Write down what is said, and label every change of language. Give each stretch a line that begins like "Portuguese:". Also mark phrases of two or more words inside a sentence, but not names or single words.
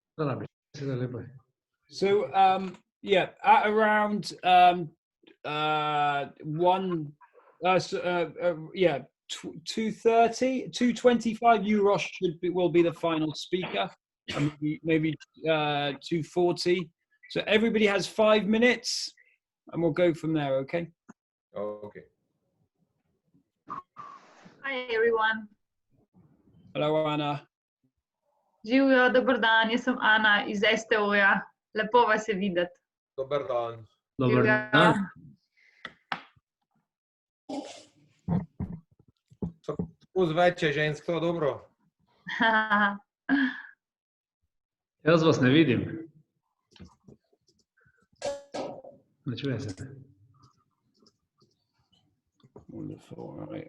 English: So yeah, at around 2:30, 2:25, Uroš will be the final speaker, and maybe 2:40. So everybody has 5 minutes, and we'll go from there. Okay. Okay. Hi everyone. Hello, Anna.
Slovenian: Živijo, dober dan, jaz sem Ana iz STO-ja. Lepo vas je videti. Dober dan. Dober dan. Skozi več je žensk, to dobro. Jaz vas ne vidim. Ne čuje se.
English: Wonderful. All right.